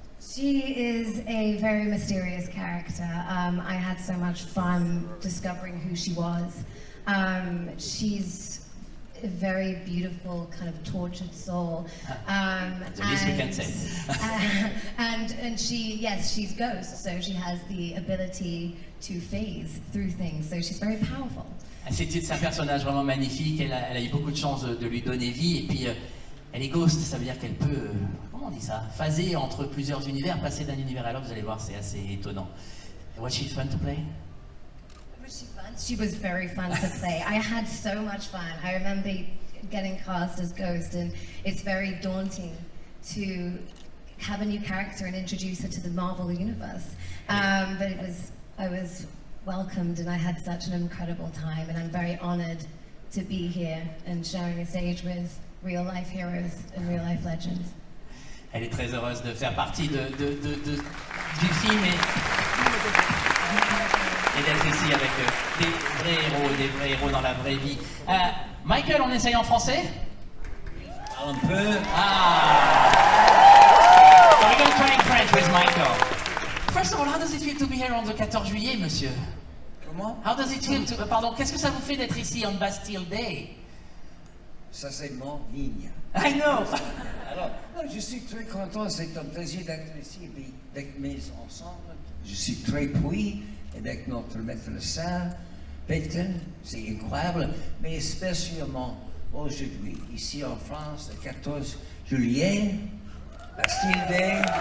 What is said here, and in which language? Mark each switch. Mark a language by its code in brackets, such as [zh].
[en] She is a very mysterious character. I had so much fun discovering who she was. She's a very beautiful, kind of tortured soul. The least we can say. And she, yes, she's Ghost, so she has the ability to phase through things. So she's very powerful. [fr] C'est un personnage vraiment magnifique. Elle a eu beaucoup de chance de lui donner vie. Et puis, elle est Ghost, ça veut dire qu'elle peut, comment on dit ça, phaser entre plusieurs univers, passer d'un univers à l'autre. Vous allez voir, c'est assez étonnant. [en] Was she fun to play? Was she fun? She was very fun to play. I had so much fun. I remember getting cast as Ghost, and it's very daunting to have a new character and introduce her to the Marvel universe. But I was welcomed, and I had such an incredible time, and I'm very honored to be here and sharing a stage with real-life heroes and real-life legends. [fr] Elle est très heureuse de faire partie du film et d'être ici avec des vrais héros dans la vraie vie. Michael, on essaye en français? Un peu. [en] So we're going to try in French with Michael. First of all, how does it feel to be here on the [fr] 14 juillet, monsieur? Comment? [en] How does it feel to... [fr] Pardon, qu'est-ce que ça vous fait d'être ici on Bastille Day? Ça, c'est mon ligne. [en] I know. [fr] Alors, je suis très content, c'est un plaisir d'être ici avec mes ensembles. Je suis très pris avec notre maître de salle, Peyton, c'est incroyable, mais spécialement aujourd'hui, ici en France, le 14 juillet, Bastille Day.